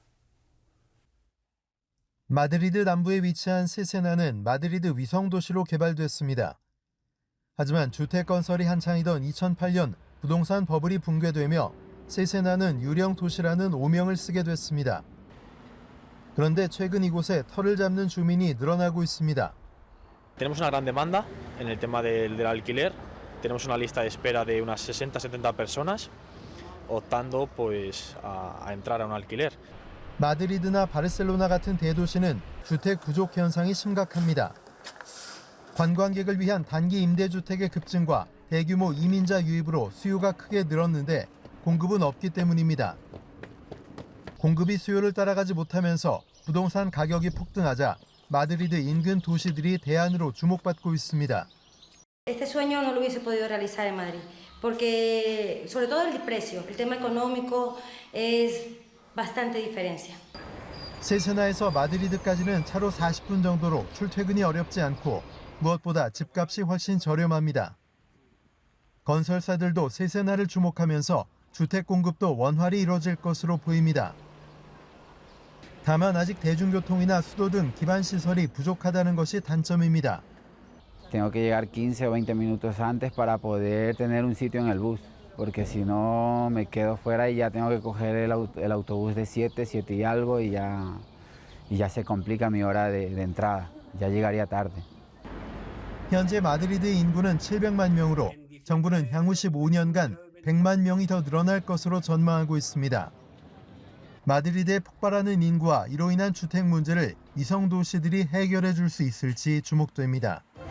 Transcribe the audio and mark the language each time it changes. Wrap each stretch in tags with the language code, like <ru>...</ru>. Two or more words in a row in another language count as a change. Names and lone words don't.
<ko>마드리드 남부에 위치한 세세나는 마드리드 위성 도시로 개발됐습니다. 하지만 주택 건설이 한창이던 2008년 부동산 버블이 붕괴되며 세세나는 유령 도시라는 오명을 쓰게 됐습니다. 그런데 최근 이곳에 터를 잡는 주민이 늘어나고 있습니다.</ko> <es>Tenemos una gran demanda en el tema del alquiler. Tenemos una lista de espera de unas 60-70 personas optando pues a entrar a un alquiler.</es> <ko>마드리드나 바르셀로나 같은 대도시는 주택 부족 현상이 심각합니다. 관광객을 위한 단기 임대주택의 급증과 대규모 이민자 유입으로 수요가 크게 늘었는데 공급은 없기 때문입니다. 공급이 수요를 따라가지 못하면서 부동산 가격이 폭등하자 마드리드 인근 도시들이 대안으로 주목받고 있습니다.</ko> <es>Este sueño no lo hubiese podido realizar en Madrid, porque sobre todo el precio, el tema económico es bastante diferencia.</es> <ko>세세나에서 마드리드까지는 차로 40분 정도로 출퇴근이 어렵지 않고 무엇보다 집값이 훨씬 저렴합니다. 건설사들도 세세나를 주목하면서 주택 공급도 원활히 이뤄질 것으로 보입니다. 다만 아직 대중교통이나 수도 등 기반 시설이 부족하다는 것이 단점입니다.</ko> <es>Tengo que llegar 15 o 20 minutos antes para poder tener un sitio en el bus, porque si no me quedo fuera y ya tengo que coger el autobús de 7 y algo y ya se complica mi hora de entrada. Ya llegaría tarde.</es> <ko>현재 마드리드 인구는 700만 명으로 정부는 향후 15년간 100만 명이 더 늘어날 것으로 전망하고 있습니다. 마드리드의 폭발하는 인구와 이로 인한 주택 문제를 위성 도시들이 해결해 줄 수 있을지 주목됩니다.</ko>